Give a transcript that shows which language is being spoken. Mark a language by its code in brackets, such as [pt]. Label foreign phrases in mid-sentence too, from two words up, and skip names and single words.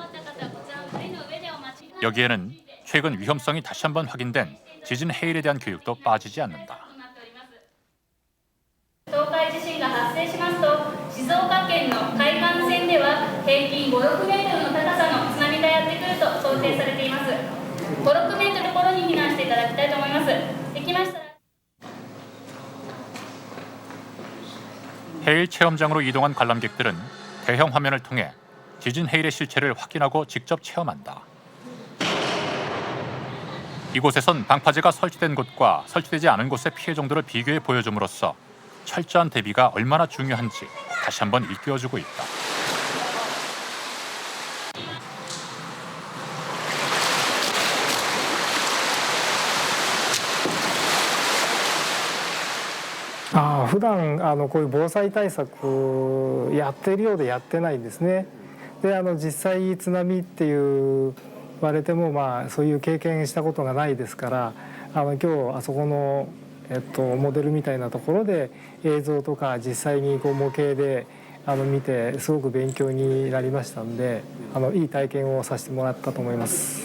[ko] 여기에는 최근 위험성이 다시 한번 확인된 지진 해일에 대한 교육도 빠지지 않는다. [ja] 東海地震が発生しますと静岡県の海岸線では平均5、6メートルの高さの津波がやってくると想定されています。5、6メートル頃に避難していただきたいと思います。できましたら [ko] 해일 체험장으로 이동한 관람객들은 대형 화면을 통해 지진 해일의 실체를 확인하고 직접 체험한다. 이곳에선 방파제가 설치된 곳과 설치되지 않은 곳의 피해 정도를 비교해 보여줌으로써 철저한 대비가 얼마나 중요한지 다시 한번 일깨워주고 있다. 아, [ja] 普段こういう防災対策やっているようでやってないんですね。で、実際津波って言われてもそういう経験したことがないですから、今日あそこのモデルみたいなところで映像とか実際に模型で見てすごく勉強になりましたので、いい体験をさせてもらったと思います。